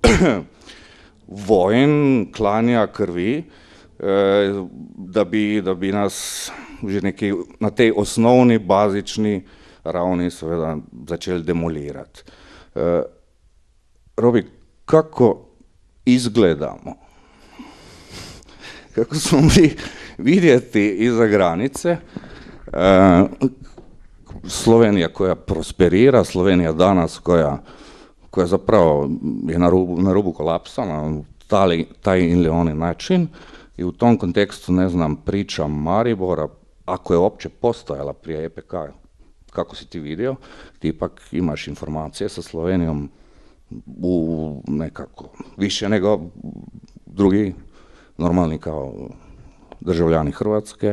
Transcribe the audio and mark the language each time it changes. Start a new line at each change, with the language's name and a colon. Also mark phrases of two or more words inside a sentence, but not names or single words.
Slovenian: vojn, klanja krvi, da bi nas že na tej osnovni, bazični ravni seveda začeli demolirati.
Croatian: Robi, kako izgledamo? Kako smo mi videti iza granice? Slovenija, koja prosperira, Slovenija danas, koja zapravo je na rubu kolapsa, na taj ili onaj način, i u tom kontekstu, ne znam, priča Maribora, ako je uopće postojala prije EPK, kako si ti vidio, ti ipak imaš informacije sa Slovenijom u nekako više nego drugi normalni kao državljani Hrvatske.